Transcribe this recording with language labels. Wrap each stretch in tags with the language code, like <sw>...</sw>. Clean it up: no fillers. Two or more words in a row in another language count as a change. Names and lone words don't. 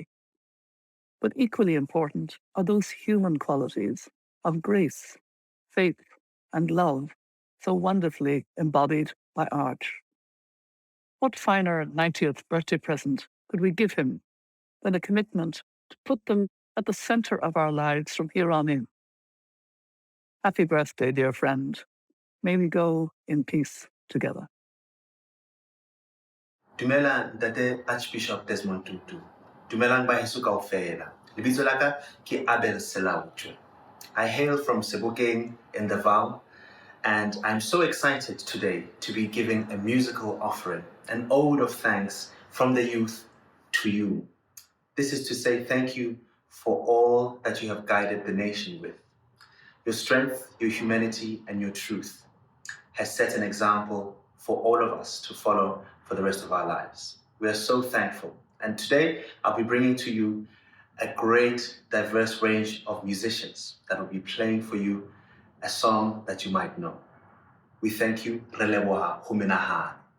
<en>But equally important are those human qualities of grace, faith, and love, so wonderfully embodied by Arch. What finer 90th birthday present could we give him than a commitment to put them at the center of our lives from here on in? Happy birthday, dear friend. May we go in peace together.</en> <st>Dumela ntate Archbishop Desmond Tutu. Dumelang baheso kaofela. Lebitso la ka ke Abel Selaucho.</st> <en>I hail from Sebokeng in the Val, and I'm so excited today to be giving a musical offering, an ode of thanks from the youth to you. This is to say thank you for all that you have guided the nation with. Your strength, your humanity, and your truth has set an example for all of us to follow for the rest of our lives. We are so thankful. And today, I'll be bringing to you a great, diverse range of musicians that will be playing for you a song that you might know. We thank you.</en> <st>Re leboha ho menahane.</st>